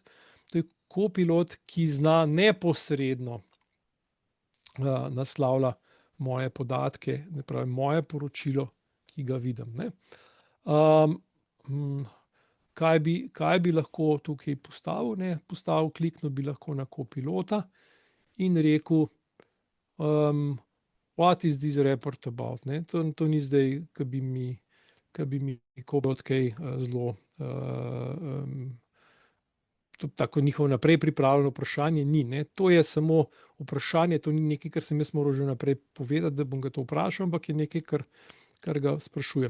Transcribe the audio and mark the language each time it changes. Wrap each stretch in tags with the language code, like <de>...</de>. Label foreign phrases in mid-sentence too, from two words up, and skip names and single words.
<sl>To je Copilot, ki zna neposredno naslavlja moje podatke, ne pravi moje poročilo, ki ga vidim, ne. Kaj bi lahko tukaj postavil, ne? Kliknil bi lahko na Copilota in rekel,</sl> <en>what is this report about,</en> <sl>ne? To ni zdaj, ke bi mi Copilot kaj zelo tako njihovo naprej pripravljeno vprašanje ni, ne. To je samo vprašanje, to ni nekaj, kar sem jaz moral že naprej povedati, da bom ga to vprašal, ampak je nekaj, kar ga sprašujem.</sl>